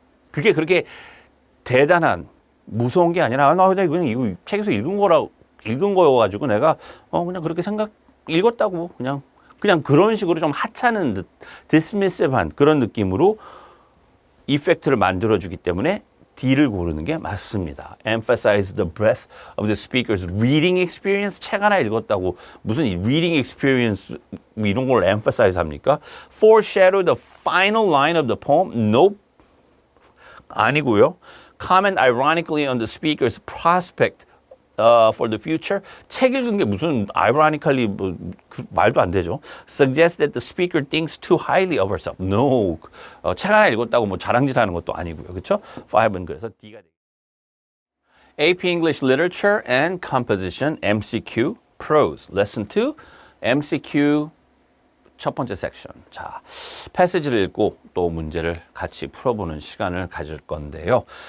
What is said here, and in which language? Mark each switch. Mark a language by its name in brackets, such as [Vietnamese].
[Korean] 그게 그렇게 대단한 무서운 게 아니라 나 그냥 이거 책에서 읽은 거여가지고 내가 그냥 그렇게 읽었다고 그냥 그런 식으로 좀 하찮은 듯 dismissive한 그런 느낌으로 이펙트를 만들어주기 때문에 D를 고르는 게 맞습니다. [English] Emphasize the breadth of the speaker's reading experience. [Korean] 책 하나 읽었다고 무슨 reading experience 이런 걸 emphasize 합니까? [English] Foreshadow the final line of the poem. Nope. [Korean] 아니고요. [English] Comment ironically on the speaker's prospect for the future. [Korean] 책 읽은 게 무슨 ironically 말도 안 되죠. [English] Suggest that the speaker thinks too highly of herself. No. [Korean] 책 하나 읽었다고 뭐 자랑질하는 것도 아니고요. 그렇죠? 5은 그래서 D가 되겠습니다. [English] AP English Literature and Composition MCQ Prose Lesson 2 MCQ [Korean] 첫 번째 섹션. 자, 패시지를 읽고 또 문제를 같이 풀어보는 시간을 가질 건데요.